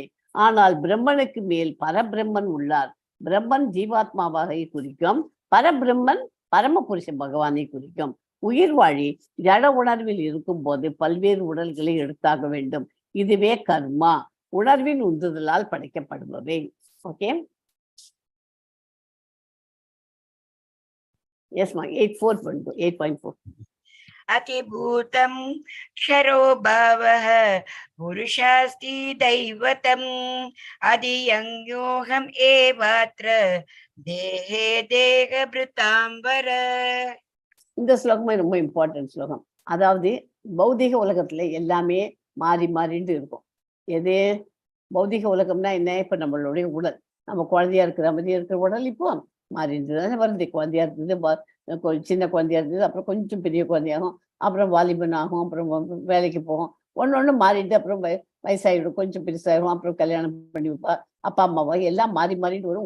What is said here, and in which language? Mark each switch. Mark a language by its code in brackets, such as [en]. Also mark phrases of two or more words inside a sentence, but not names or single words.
[ta] ஆனால் பிரம்மனுக்கு மேல் பரபிரம்மன் உள்ளார். பிரம்மன் ஜீவாத்மாவாக குறிக்கும், பரபிரம்மன் பரமபுருஷ பகவானை குறிக்கும். உயிர் வாழி ஜட உணர்வில் இருக்கும் போது பல்வேறு உடல்களை எடுத்தாக வேண்டும். இதுவே கர்மா, உணர்வின் உந்துதலால் படைக்கப்படுபவை. ஓகே. எஸ்மா 8.4 [sa] अतिभूतं क्षरो भावः पुरुषास्ति दैवतम् अधियंयोऽहम् एवात्र देहे देहभृतांबर. [ta] இந்த ஸ்லோகமே ரொம்ப இம்பார்ட்டன்ட் ஸ்லோகம். அதாவது பௌதிக உலகத்துல எல்லாமே மாறிண்டு இருக்கும். எது பௌதிக உலகம்னா என்ன? இப்ப நம்மளுடைய உடல், நம்ம குழந்தையா இருக்கிற மாதிரி இருக்கிற உடல் இப்போ மாறிட்டு தானே வருது. குழந்தையா இருந்தது, சின்ன குழந்தையா இருந்தது, அப்புறம் கொஞ்சம் பெரிய குழந்தையாகும், அப்புறம் வாலிபன் ஆகும், அப்புறம் வேலைக்கு போகும், ஒன்று மாறிட்டு அப்புறம் வயசாகிடும், கொஞ்சம் பெருசாகும், அப்புறம் கல்யாணம் பண்ணி வைப்பா, அப்பா அம்மாவா எல்லாம் மாறிட்டு வரும்.